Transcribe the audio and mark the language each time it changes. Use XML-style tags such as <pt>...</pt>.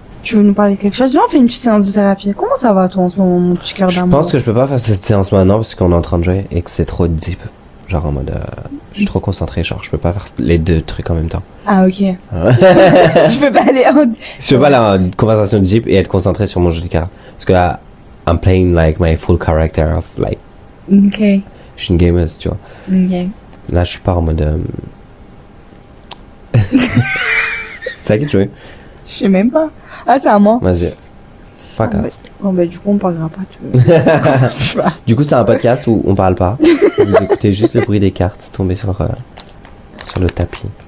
<fr>Tu veux nous parler de quelque chose? Viens, on fait une petite séance de thérapie. Comment ça va, toi, en ce moment, mon petit cœur Je d'amour? pense que je peux pas faire cette séance maintenant parce qu'on est en train de jouer et que c'est trop deep. Genre en mode. Je suis trop concentré, genre je peux pas faire les deux trucs en même temps. Ah, ok. Tu peux pas aller en... Je peux pas aller en conversation deep et être concentré sur mon jeu de cartes. Parce que là,</fr> <en>I'm playing like my full character of like.</en> <fr>Ok. Je suis une gameuse, tu vois. Ok. Là, je suis pas en mode. C'est à qui de jouer? Je sais même pas. Ah, c'est à moi. Vas-y. Pas grave. Bon, bah, du coup, on parlera pas. Tu veux. Du coup, c'est un podcast où on parle pas. Vous écoutez juste le bruit des cartes tomber sur le tapis.</fr>